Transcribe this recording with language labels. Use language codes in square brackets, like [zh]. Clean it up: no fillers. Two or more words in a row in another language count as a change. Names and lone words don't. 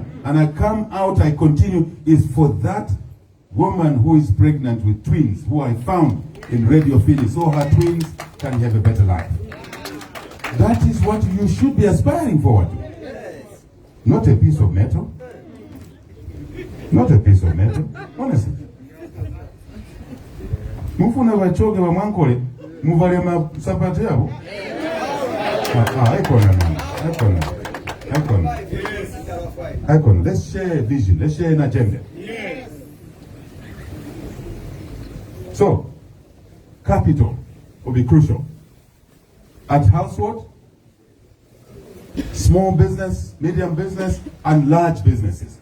[en] And I come out, I continue, is for that woman who is pregnant with twins, who I found in Radio Philly, so her twins can have a better life. That is what you should be aspiring forward to. Not a piece of metal. Not a piece of metal. Honestly. [ny] Mufuna bachoge ba mwankole, muvale masapati yabo. [en] Icon. Let's share a vision. Let's share an agenda. So, capital will be crucial. At household, small business, medium business, and large businesses.